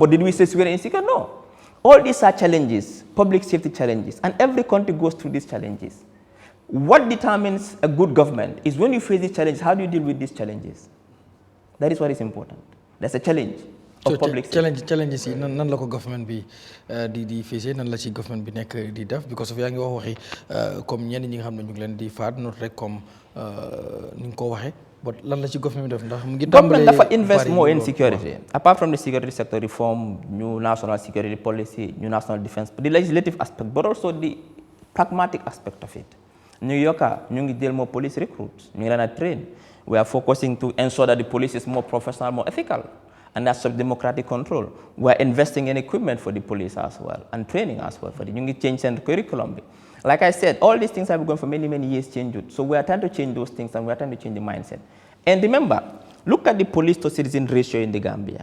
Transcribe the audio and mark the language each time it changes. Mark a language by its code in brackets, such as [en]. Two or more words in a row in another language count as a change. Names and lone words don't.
[en] But did we say Sweden is insecure? No. All these are challenges, public safety challenges, and every country goes through these challenges. What determines a good government is when you face these challenges, how do you deal with these challenges? That is what is important. That's a challenge of public safety. [wo] Challenges yi nan la ko government bi di facé nan la ci government bi nek di def [en] because of [wo] yaa ngi wax waxi comme ñenn ñi nga xam ne ñu ngi leen di faat not rek comme ni nga ko waxee but lan la ci government bi def ndax mu ngi [en] government dafa invest more in security apart from the security sector reform, new national security policy, new national defense, the legislative aspect but also the pragmatic aspect of it. [wo] New Yorker ñu ngi jël [en] more police recruits [wo] ñu ngi leen a train. [en] We are focusing to ensure that the police is more professional, more ethical, and that's democratic control. We are investing in equipment for the police as well, and training as well for the new change and curriculum. Like I said, all these things have been going for many, many years changed. So we are trying to change those things, and we are trying to change the mindset. And remember, look at the police to citizen ratio in the Gambia.